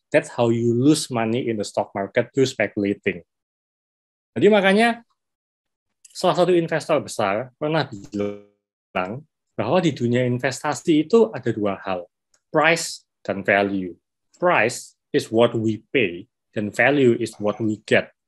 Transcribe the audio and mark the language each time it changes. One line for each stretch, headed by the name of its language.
English: That's how you lose money in the stock market through speculating.
Indonesian: Jadi makanya salah satu investor besar pernah bilang bahwa di dunia investasi itu ada dua hal, price dan value.
English: Price is what we pay, dan value is what we get.